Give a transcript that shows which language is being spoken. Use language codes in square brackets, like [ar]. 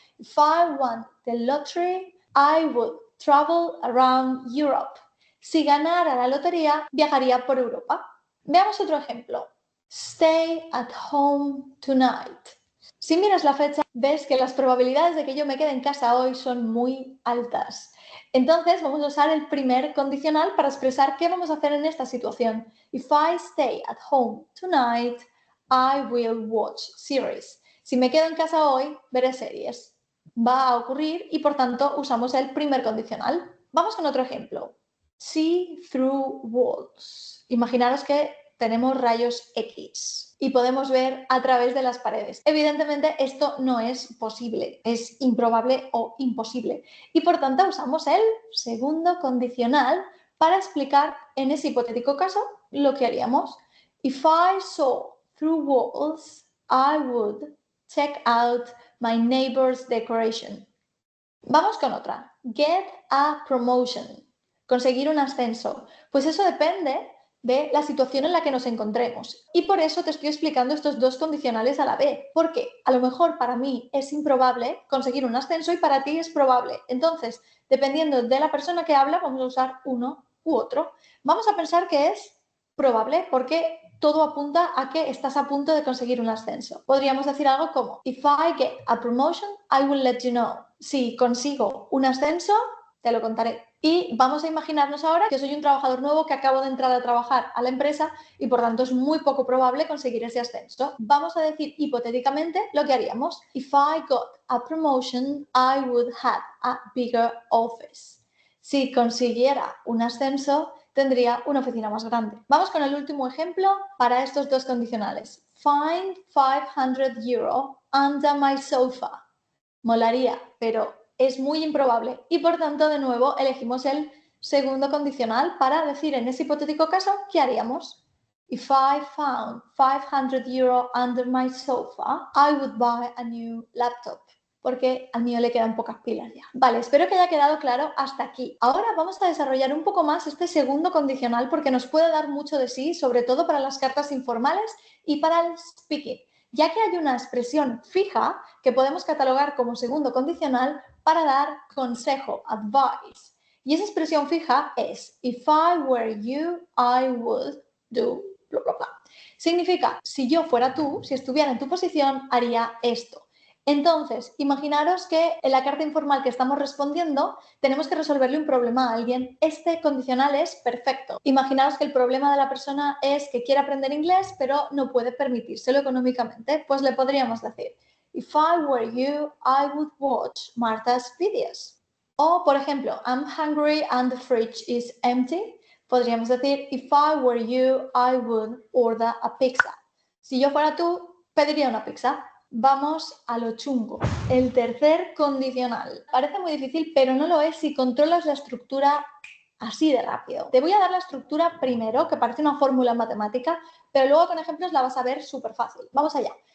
[en] If I won the lottery, I would travel around Europe. [es] Si ganara la lotería, viajaría por Europa. Veamos otro ejemplo. [en] Stay at home tonight. [es] Si miras la fecha, ves que las probabilidades de que yo me quede en casa hoy son muy altas. Entonces vamos a usar el primer condicional para expresar qué vamos a hacer en esta situación. [en] If I stay at home tonight, I will watch series. [es] Si me quedo en casa hoy, veré series. Va a ocurrir y por tanto usamos el primer condicional. Vamos con otro ejemplo. [en] See through walls. [es] Imaginaros que tenemos rayos X y podemos ver a través de las paredes. Evidentemente esto no es posible, es improbable o imposible y por tanto usamos el segundo condicional para explicar en ese hipotético caso lo que haríamos. [en] If I saw through walls, I would check out my neighbor's decoration. [es] Vamos con otra. [en] Get a promotion. [es] Conseguir un ascenso. Pues eso depende de la situación en la que nos encontremos. Y por eso te estoy explicando estos dos condicionales a la vez. Porque a lo mejor para mí es improbable conseguir un ascenso y para ti es probable. Entonces, dependiendo de la persona que habla, vamos a usar uno u otro. Vamos a pensar que es probable porque todo apunta a que estás a punto de conseguir un ascenso. Podríamos decir algo como, [en] if I get a promotion, I will let you know. [es] Si consigo un ascenso, te lo contaré. Y vamos a imaginarnos ahora que soy un trabajador nuevo que acabo de entrar a trabajar a la empresa y por tanto es muy poco probable conseguir ese ascenso. Vamos a decir hipotéticamente lo que haríamos. [en] If I got a promotion, I would have a bigger office. [es] Si consiguiera un ascenso, tendría una oficina más grande. Vamos con el último ejemplo para estos dos condicionales. [en] Find 500 euro under my sofa. [es] Molaría, pero es muy improbable y por tanto de nuevo elegimos el segundo condicional para decir en ese hipotético caso qué haríamos. [en] If I found 500 euro under my sofa, I would buy a new laptop. [es] Porque al mío le quedan pocas pilas ya. Vale, espero que haya quedado claro hasta aquí. Ahora vamos a desarrollar un poco más este segundo condicional porque nos puede dar mucho de sí, sobre todo para las cartas informales y para el speaking. ya que hay una expresión fija que podemos catalogar como segundo condicional para dar consejo, advice. Y esa expresión fija es [en] if I were you, I would do bla, bla, bla. [es] Significa, si yo fuera tú, si estuviera en tu posición, haría esto. Entonces, imaginaros que en la carta informal que estamos respondiendo tenemos que resolverle un problema a alguien. Este condicional es perfecto. Imaginaos que el problema de la persona es que quiere aprender inglés, pero no puede permitírselo económicamente. Pues le podríamos decir, [en] if I were you, I would watch Martha's videos. [es] O, por ejemplo, [en] I'm hungry and the fridge is empty. [es] Podríamos decir, [en] if I were you, I would order a pizza. [es] Si yo fuera tú, pediría una pizza. Vamos a lo chungo. El tercer condicional. Parece muy difícil, pero no lo es si controlas la estructura así de rápido. Te voy a dar la estructura primero, que parece una fórmula matemática, pero luego con ejemplos la vas a ver súper fácil. Vamos allá.